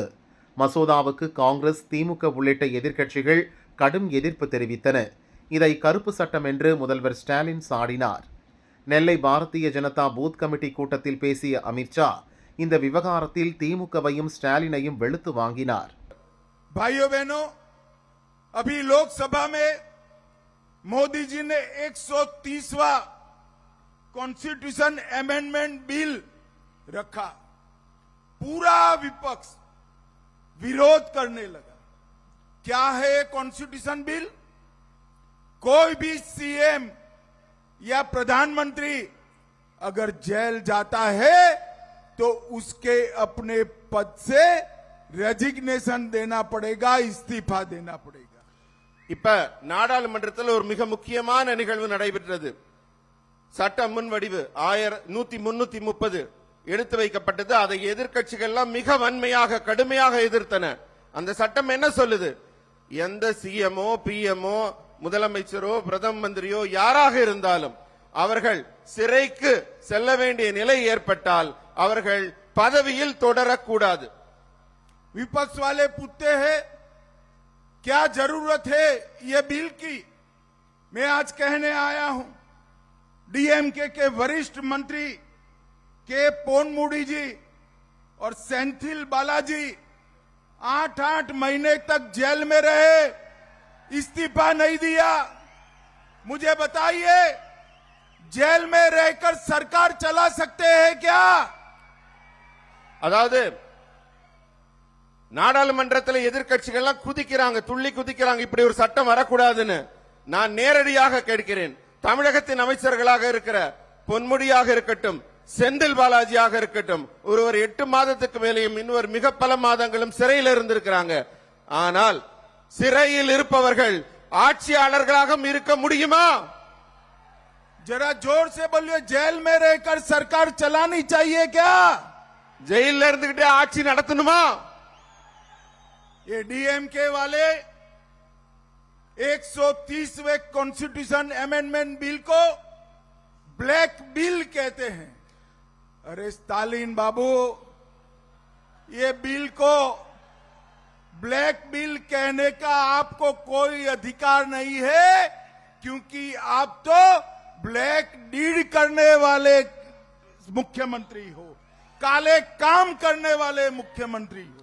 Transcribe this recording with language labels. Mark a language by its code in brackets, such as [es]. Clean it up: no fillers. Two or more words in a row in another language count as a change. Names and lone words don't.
[ta] மசோதாவுக்கு காங்கிரஸ், திமுக உள்ளிட்ட எதிர்க்கட்சிகள் கடும் எதிர்ப்பு தெரிவித்தன. இதை கருப்பு சட்டம் என்று முதல்வர் ஸ்டாலின் சாடினார். நெல்லை பாரதிய ஜனதா பூத் கமிட்டி கூட்டத்தில் பேசிய அமித்ஷா இந்த விவகாரத்தில் திமுகவையும் ஸ்டாலினையும் வெளுத்து வாங்கினார். [hi] भाइयों बहनों, अभी लोकसभा में मोदी जी ने 130वां [en] constitution amendment bill [hi] रखा. पूरा विपक्ष विरोध करने लगा. क्या है [en] constitution bill? [hi] कोई भी सीएम या प्रधानमंत्री अगर जेल जाता है तो उसके अपने पद से ரெசிக்னேஷன் देना पड़ेगा, இஸ்திஃபா देना पड़ेगा. [ta] இப்ப நாடாளுமன்றத்தில் ஒரு மிக முக்கியமான நிகழ்வு நடைபெற்றது. சட்ட முன்வடிவு 1330 எடுத்து வைக்கப்பட்டது. அதை எதிர்க்கட்சிகள்லாம் மிக வன்மையாக கடுமையாக எதிர்த்தன. அந்த சட்டம் என்ன சொல்லுது? எந்த சிஎம்ஓ, பிஎம்ஓ, முதலமைச்சரோ, பிரதம மந்திரியோ யாராக இருந்தாலும் அவர்கள் சிறைக்கு செல்ல வேண்டிய நிலை ஏற்பட்டால் அவர்கள் பதவியில் தொடரக்கூடாது. [hi] विपक्ष वाले पूछते हैं क्या जरूरत है ये बिल की. मैं आज कहने आया हूं, डीएमके के वरिष्ठ मंत्री के पोनमुडी जी और सेंथिल बालाजी 8-8 महीने तक जेल में रहे, इस्तीफा नहीं दिया. मुझे बताइए, जेल में रहकर सरकार चला सकते हैं क्या? [ta] அதாவது நாடாளுமன்றத்தில் எதிர்க்கட்சிகள் குதிக்கிறாங்க, துள்ளி குதிக்கிறாங்க, இப்படி ஒரு சட்டம் வரக்கூடாதுன்னு. நான் நேரடியாக கேட்கிறேன், தமிழகத்தின் அமைச்சர்களாக இருக்கிற பொன்முடியாக இருக்கட்டும், செந்தில் பாலாஜியாக இருக்கட்டும், ஒருவர் 8 மாதத்துக்கு மேலேயும் இன்னொரு மிக பல மாதங்களும் சிறையில் இருந்திருக்கிறாங்க. ஆனால் சிறையில் இருப்பவர்கள் ஆட்சியாளர்களாக இருக்க முடியுமா? [hi] जरा जोर से बोलिए, जेल में रहकर सरकार चलानी चाहिए क्या? [ta] ஜெயில இருந்துகிட்டே ஆட்சி நடத்தணுமா? [hi] ये डीएमके वाले 130वें [en] constitution amendment bill [hi] को [en] black bill [hi] कहते हैं. अरे स्टालिन बाबू, ये बिल को [en] black bill [hi] कहने का आपको कोई अधिकार नहीं है, क्योंकि आप तो [en] black deed [hi] करने वाले मुख्यमंत्री हो, काले काम करने वाले मुख्यमंत्री हो.